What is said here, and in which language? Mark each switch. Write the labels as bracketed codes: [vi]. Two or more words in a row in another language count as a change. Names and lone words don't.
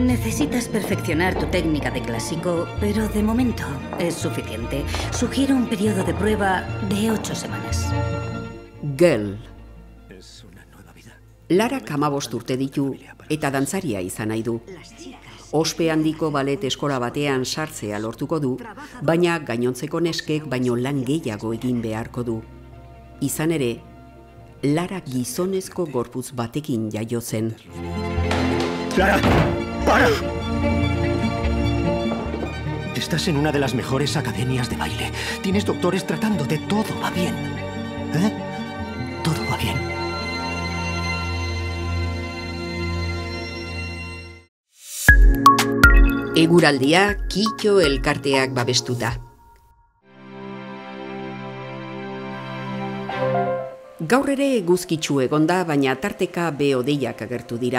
[es] Necesitas perfeccionar tu técnica de clásico, pero de momento es suficiente. Sugiero un periodo de prueba de 8 semanas. [eu] Girl. Larak 15 urte ditu eta dantzaria izan nahi du. Ospe handiko balet eskola batean sartzea lortuko du, baina gainontzeko neskek baino lan gehiago egin beharko du. Izan ere, Lara gizonezko gorputz batekin jaio zen. [es] ¡Clara! ¡Para! Estás en una de las mejores academias de baile. Tienes doctores tratándote. Todo va bien. ¿Eh? Todo va bien. [eu] Eguraldia Kito elkarteak babestuta. Gaur ere eguzkitsu egonda, baina tarteka behe-hodeiak agertu dira.